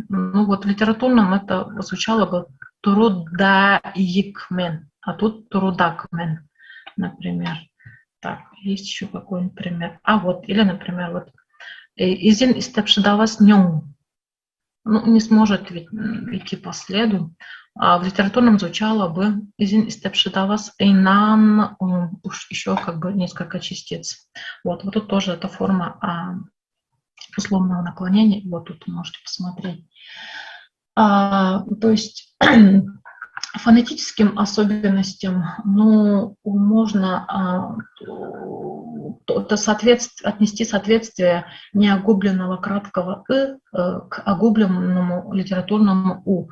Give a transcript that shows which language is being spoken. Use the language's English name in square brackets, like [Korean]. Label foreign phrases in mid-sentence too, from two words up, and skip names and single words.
[Russian] Ну вот в литературном это звучало бы трудаикмен, а тут трудакмен, например. Так, есть еще какой-нибудь пример. Или, например, вот [Tuvinian] изин истепшидавас нем. [Russian] Ну, не сможет ведь идти по следу. В литературном звучало бы [Tuvinian] изин истепшидавас эйнан, [Russian] уж еще как бы несколько частиц. Вот тут тоже эта форма условного наклонения. Вот тут можете посмотреть. То есть фонетическим особенностям, ну, можно отнести соответствие неогубленного краткого к огубленному литературному «у».